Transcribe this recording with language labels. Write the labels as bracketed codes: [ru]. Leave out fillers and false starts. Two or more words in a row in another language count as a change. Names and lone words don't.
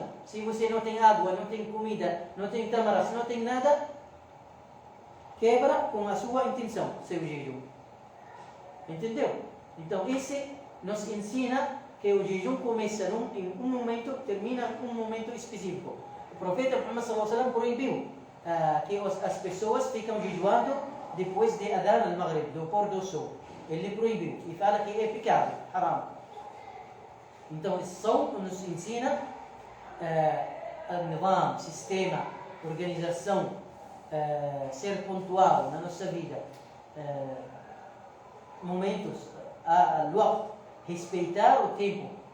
[pt] Se você não tem água, não tem comida, não tem tamaras, não tem nada, quebra com a sua intenção, seu jejum. Entendeu? Então, esse nos ensina que o jejum começa em um momento, termina em um momento específico. O profeta Muhammad SAW proibiu que as pessoas ficam jejuando depois de [ar] أذان المغرب, [pt] do pôr do sol. Ele proibiu e fala que é pecado, haram. Então, o som nos ensina nizam, sistema, organização, ser pontual na nossa vida, momentos, respeitar o tempo.